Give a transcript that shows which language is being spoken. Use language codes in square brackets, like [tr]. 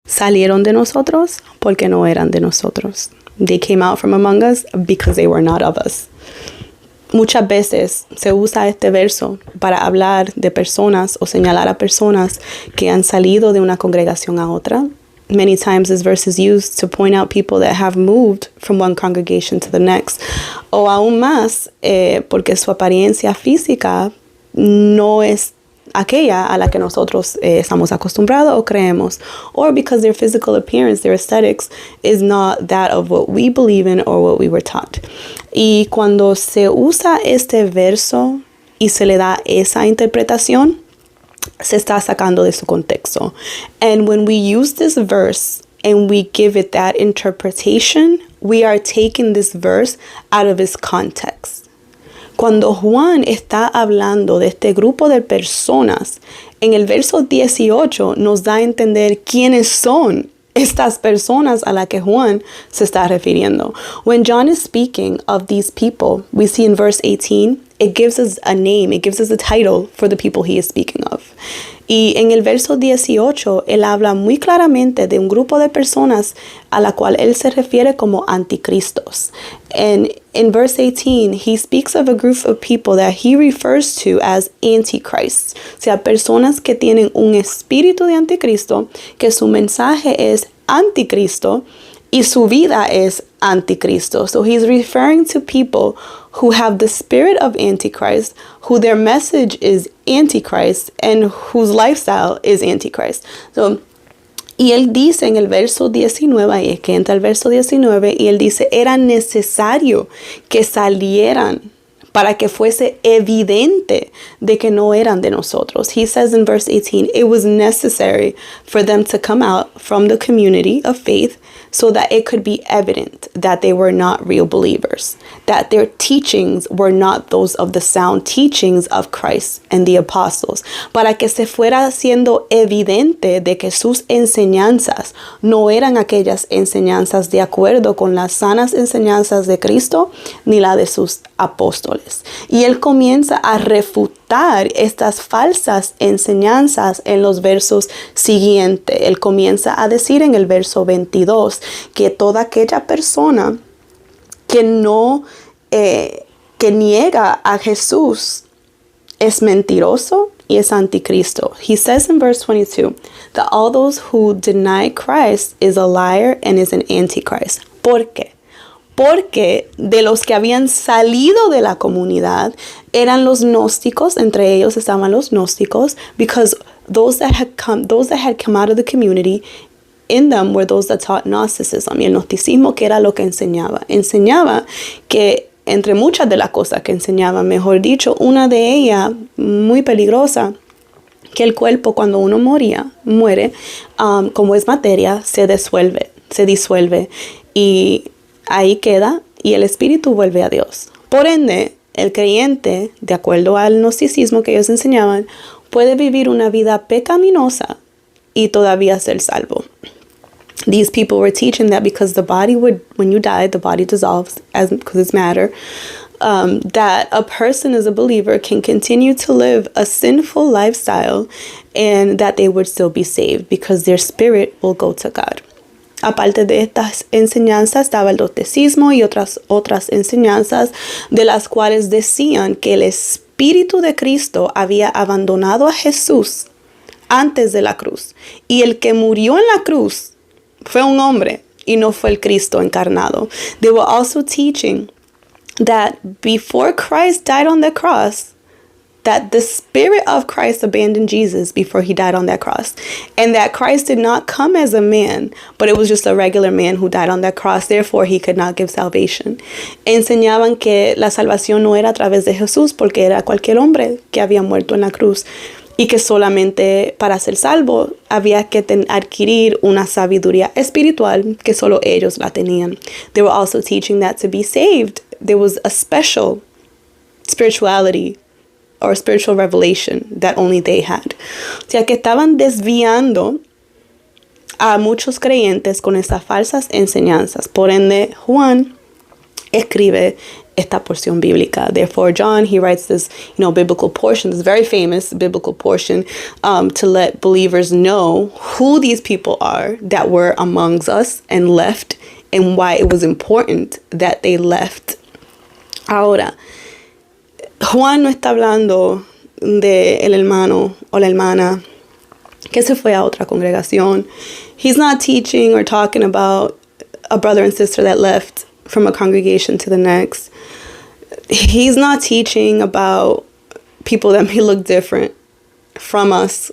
[es] Salieron de nosotros porque no eran de nosotros. [en] They came out from among us because they were not of us. [es] Muchas veces se usa este verso para hablar de personas o señalar a personas que han salido de una congregación a otra. [en] Many times this verse is used to point out people that have moved from one congregation to the next. [es] O aún más, porque su apariencia física no es aquella a la que nosotros estamos acostumbrados o creemos, [en] or because their physical appearance, their aesthetics, is not that of what we believe in or what we were taught. [es] Y cuando se usa este verso y se le da esa interpretación, se está sacando de su contexto. [en] And when we use this verse and we give it that interpretation, we are taking this verse out of its context. [es] Cuando Juan está hablando de este grupo de personas, en el verso 18 nos da a entender quiénes son estas personas a las que Juan se está refiriendo. [en] When John is speaking of these people, we see in verse 18, it gives us a name, it gives us a title for the people he is speaking of. [es] Y en el verso 18, él habla muy claramente de un grupo de personas a la cual él se refiere como anticristos. [en] And in verse 18, he speaks of a group of people that he refers to as antichrists. [es] O sea, personas que tienen un espíritu de anticristo, que su mensaje es anticristo y su vida es anticristo. [en] So he's referring to people who have the spirit of Antichrist, who their message is Antichrist, and whose lifestyle is Antichrist. So, [es] y él dice en el verso 19, y es que entra el verso 19, y él dice, era necesario que salieran para que fuese evidente de que no eran de nosotros. [en] He says in verse 18, it was necessary for them to come out from the community of faith so that it could be evident that they were not real believers, that their teachings were not those of the sound teachings of Christ and the apostles, [es] para que se fuera siendo evidente de que sus enseñanzas no eran aquellas enseñanzas de acuerdo con las sanas enseñanzas de Cristo ni la de sus apóstoles. Y él comienza a refutar estas falsas enseñanzas en los versos siguientes. Él comienza a decir en el verso 22 que toda aquella persona que no, que niega a Jesús es mentiroso y es anticristo. [en] He says in verse 22 that all those who deny Christ is a liar and is an antichrist. [es] ¿Por qué? Porque de los que habían salido de la comunidad eran los gnósticos, entre ellos estaban los gnósticos, [en] because those that had come out of the community, in them were those that taught Gnosticism. [es] Y el gnosticismo, ¿qué era lo que enseñaba? Enseñaba que, entre muchas de las cosas que enseñaba, mejor dicho, una de ellas, muy peligrosa, que el cuerpo cuando uno muere, como es materia, se disuelve y ahí queda y el espíritu vuelve a Dios. Por ende, el creyente, de acuerdo al gnosticismo que ellos enseñaban, puede vivir una vida pecaminosa y todavía ser salvo. [en] These people were teaching that because the body when you die, the body dissolves because it's matter, that a person as a believer can continue to live a sinful lifestyle and that they would still be saved because their spirit will go to God. [es] Aparte de estas enseñanzas estaba el docetismo y otras enseñanzas de las cuales decían que el Espíritu de Cristo había abandonado a Jesús antes de la cruz. Y el que murió en la cruz fue un hombre y no fue el Cristo encarnado. [en] They were also teaching that before Christ died on the cross, that the Spirit of Christ abandoned Jesus before he died on that cross. And that Christ did not come as a man, but it was just a regular man who died on that cross. Therefore, he could not give salvation. [es] Enseñaban que la salvación no era a través de Jesús, porque era cualquier hombre que había muerto en la cruz. Y que solamente para ser salvo había que adquirir una sabiduría espiritual que solo ellos la tenían. They were also teaching that to be saved, there was a special spirituality or spiritual revelation that only they had. O sea que estaban desviando a muchos creyentes con estas falsas enseñanzas. Por ende, Juan escribe esta porción bíblica. [en] Therefore, John, he writes this, biblical portion, this very famous biblical portion, to let believers know who these people are that were amongst us and left, and why it was important that they left. [es] Ahora, Juan no está hablando de el hermano o la hermana que se fue a otra congregación. [en] He's not teaching or talking about a brother and sister that left from a congregation to the next. He's not teaching about people that may look different from us.